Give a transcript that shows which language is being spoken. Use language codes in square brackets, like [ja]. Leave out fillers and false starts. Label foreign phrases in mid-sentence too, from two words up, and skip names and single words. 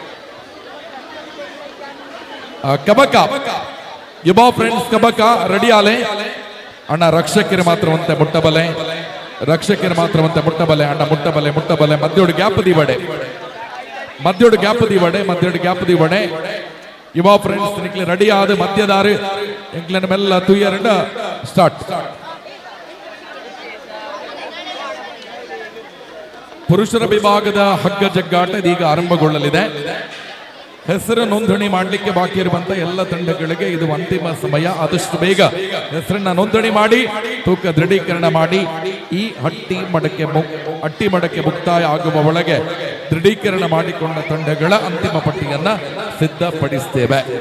[tcy] ಕಬಕ ಯುವ ಫ್ರೆಂಡ್ಸ್ ಕಬಕ ರೆಡಿ ಆಲೆ ಅಣ್ಣ ರಕ್ಷಕರು ಮಾತ್ರ ಒಂತೆ ಮುಟ್ಟಬಲೆ ರಕ್ಷಕರು ಮಾತ್ರ ಒಂತೆ ಮುಟ್ಟಬಲೆ ಅಣ್ಣ ಮುಟ್ಟಬಲೆ ಮಧ್ಯೋಡು ಗ್ಯಾಪ್ ದಿವಡೆ ಮಧ್ಯೋಡು ಗ್ಯಾಪ್ ದಿವಡೆ ಯುವ ಫ್ರೆಂಡ್ಸ್ ನಿಕ್ಲೆ ರೆಡಿ ಆದ ಮಧ್ಯದಾರು ಎಂಕ್ಲನ ಮೆಲ್ಲ ತುಯ್ಯರಂಡ ಸ್ಟಾರ್ಟ್ [kn] ಪುರುಷರ ವಿಭಾಗದ ಹಗ್ಗ ಜಗ್ಗಾಟ ಇದೀಗ ಆರಂಭಗೊಳ್ಳಲಿದೆ ಹೆಸರು ನೋಂದಣಿ ಮಾಡಲಿಕ್ಕೆ ಬಾಕಿ ಇರುವಂತ ಎಲ್ಲ ತಂಡಗಳಿಗೆ ಇದು ಅಂತಿಮ ಸಮಯ ಆದಷ್ಟು ಬೇಗ ಹೆಸರನ್ನ ನೋಂದಣಿ ಮಾಡಿ ತೂಕ ದೃಢೀಕರಣ ಮಾಡಿ ಈ ಹಟ್ಟಿ ಮಡಕೆ ಮುಕ್ತಾಯ ಆಗುವ ಒಳಗೆ ದೃಢೀಕರಣ ಮಾಡಿಕೊಂಡ ತಂಡಗಳ ಅಂತಿಮ ಪಟ್ಟಿಯನ್ನ ಸಿದ್ಧಪಡಿಸ್ತೇವೆ.